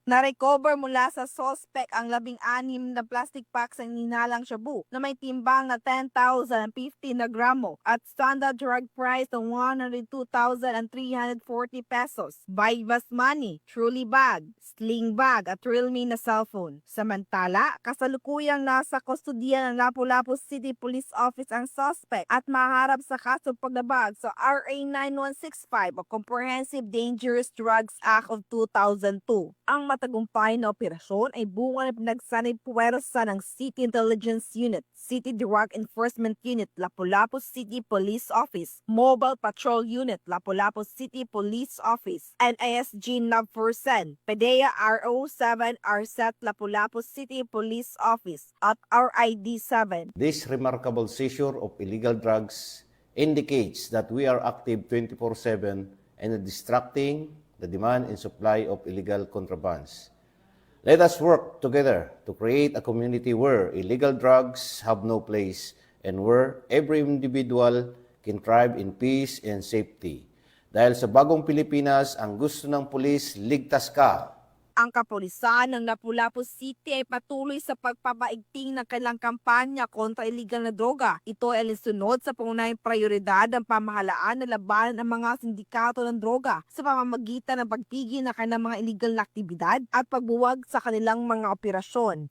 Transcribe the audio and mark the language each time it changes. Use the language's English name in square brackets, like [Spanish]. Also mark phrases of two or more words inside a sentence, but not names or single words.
[Filipino] Na-recover mula sa suspect ang 16 na [English] plastic packs [Filipino] ng hinalang shabu na may timbang na 10,050 na gramo at [English] standard drug price [Filipino] ng 102,340 pesos. [English] Bypass money, truly bag, sling bag at Realme na cellphone. [Filipino] Samantala, kasalukuyang nasa kustodiya ng Lapu-Lapu City Police Office ang suspect at maharap sa kasong paglabag sa RA 9165 o Comprehensive Dangerous Drugs Act of 2002. Ang matagumpay na operasyon ay bunga ng pinagsanib puwersa ng City Intelligence Unit, City Drug Enforcement Unit, Lapu-Lapu City Police Office, Mobile Patrol Unit, Lapu-Lapu City Police Office, NISG NAVFORCEN, PDEA RO7 RSET Lapu-Lapu City Police Office at RID7. [English] This remarkable seizure of illegal drugs indicates that we are active 24/7 and distracting the demand and supply of illegal contrabands. Let us work together to create a community where illegal drugs have no place and where every individual can thrive in peace and safety. [Filipino] Dahil sa bagong Pilipinas, ang gusto ng pulis, ligtas ka. Ang kapulisan ng Lapu-Lapu City ay patuloy sa pagpapaigting ng kanilang kampanya kontra iligal na droga. Ito ay alinsunod sa pangunahing prioridad ng pamahalaan na labanan ang mga sindikato ng droga sa pamamagitan ng pagpigil ng kanilang mga iligal na aktibidad at pagbuwag sa kanilang mga operasyon.